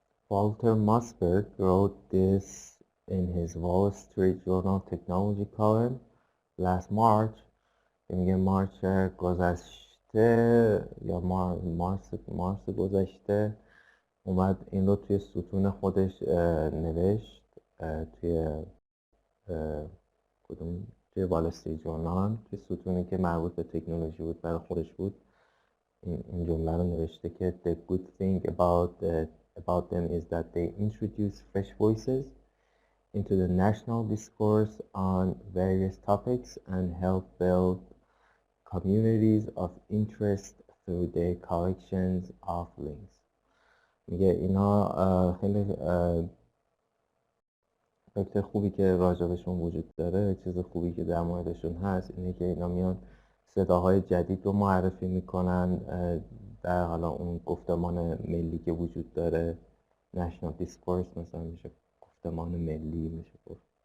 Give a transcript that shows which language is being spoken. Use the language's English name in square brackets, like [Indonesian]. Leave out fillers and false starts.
[English] Walter Mossberg wrote this in his Wall Street Journal Technology column last March. [Persian] میگه مارچ گذشته یا مارس گذشته اومد این رو توی ستون خودش نوشت، توی کدوم، توی وال استریت جورنال، توی ستونی که مربوط به تکنولوژی بود برای خودش بود. این جمله رو نوشته که [English] the good thing about them is that they introduce fresh voices into the national discourse on various topics and help build communities of interest through their collections of links. [Persian] میگه اینا خیلی نکته خوبی که راجبشون وجود داره، چیز خوبی که در موردشون هست اینه که اینا میان صداهای جدید رو معرفی میکنن در حالا اون گفتمان ملی که وجود داره، [English] national discourse [Persian] مثلا میشه گفتمان ملی میشه گفت.